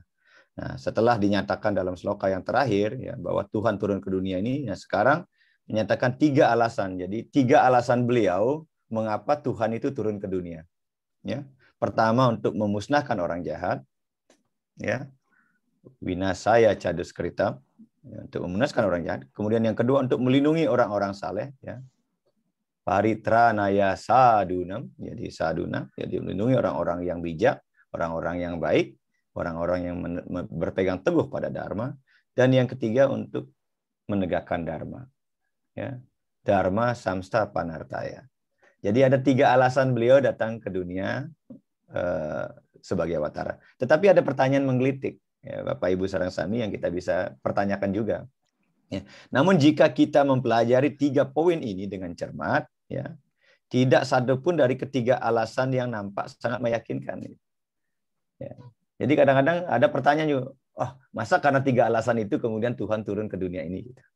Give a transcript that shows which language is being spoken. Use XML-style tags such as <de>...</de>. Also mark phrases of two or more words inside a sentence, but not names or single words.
<id>Nah, setelah dinyatakan dalam sloka yang terakhir ya bahwa Tuhan turun ke dunia ini, ya sekarang menyatakan 3 alasan. Jadi 3 alasan beliau mengapa Tuhan itu turun ke dunia. Ya. Pertama untuk memusnahkan orang jahat, ya.</id> <sa>Winasaya caduskritam,</sa> <id>ya, untuk memusnahkan orang jahat. Kemudian yang kedua untuk melindungi orang-orang saleh, ya.</id> <sa>Paritranaya sadunam,</sa> <id>jadi saduna, jadi melindungi orang-orang yang bijak, orang-orang yang baik, orang-orang yang berpegang teguh pada dharma, dan yang ketiga untuk menegakkan dharma, ya.</id> <sa>Dharma samsta panartaya.</sa> <id>Jadi ada 3 alasan beliau datang ke dunia sebagai awatara. Tetapi ada pertanyaan menggelitik, ya, Bapak Ibu</id> <ban>sareng sami</ban> <id>yang kita bisa pertanyakan juga. Ya. Namun jika kita mempelajari 3 poin ini dengan cermat, ya, tidak satupun dari ketiga alasan yang nampak sangat meyakinkan. Ya. Jadi kadang-kadang ada pertanyaan juga, masa karena 3 alasan itu kemudian Tuhan turun ke dunia ini?</id>